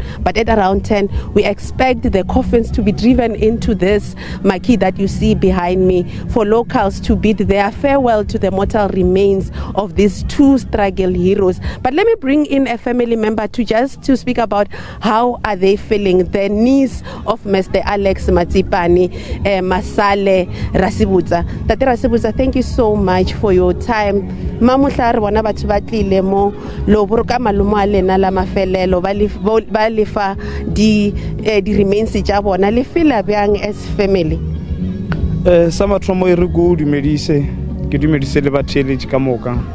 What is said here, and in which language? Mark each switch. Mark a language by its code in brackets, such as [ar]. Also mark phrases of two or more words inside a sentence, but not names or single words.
[en] But at around 10, we expect the coffins to be driven into this marquee that you see behind me for locals to bid their farewell to the mortal remains of these two struggle heroes. But let me bring in a family member to speak about how are they feeling. The niece of Mr. Alex Matsepane, Masale Rasibutsa. Tate Rasibutsa, thank you so much for your time. [nso] Mamuhla re bona batho ba tlile mo lo boroka malumo a lena la mafelelo ba lefa di remains tša bona. Le feel bjang [en] as family? [nso] Sa mathomo e re go dumedise le batheletši ka moka.